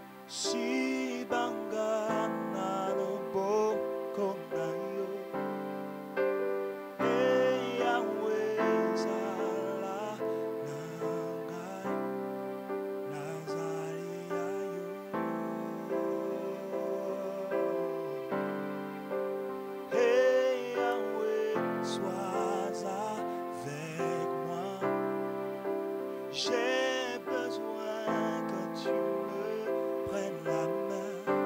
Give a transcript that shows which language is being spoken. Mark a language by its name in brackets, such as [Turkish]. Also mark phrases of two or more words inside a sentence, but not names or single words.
[Lingala] Si banga nalo boko nayo, Yahweh zala nangai nazali ayo. [French] Yahweh, sois avec moi. J'ai besoin que tu me prennes la main.